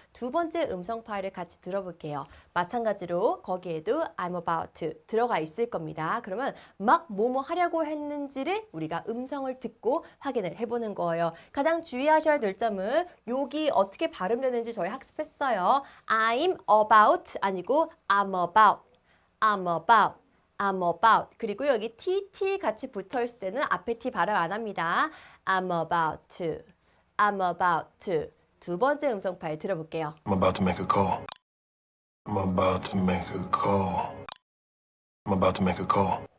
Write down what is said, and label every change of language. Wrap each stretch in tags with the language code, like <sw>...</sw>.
<ko>두 번째 음성 파일을 같이 들어볼게요. 마찬가지로 거기에도 I'm about to 들어가 있을 겁니다. 그러면 막 뭐뭐 하려고 했는지를 우리가 음성을 듣고 확인을 해보는 거예요. 가장 주의하셔야 될 점은 여기 어떻게 발음되는지 저희 학습했어요.</ko> <en>I'm about 아니고 I'm about. I'm about. I'm about.</en> <ko>그리고 여기 TT 같이 붙어 있을 때는 앞에 T 발음 안 합니다.</ko> <en>I'm about to. I'm about to.</en> <ko>두 번째 음성 파일 들어볼게요.</ko> <en>I'm about to make a call. I'm about to make a call. I'm about to make a call.</en>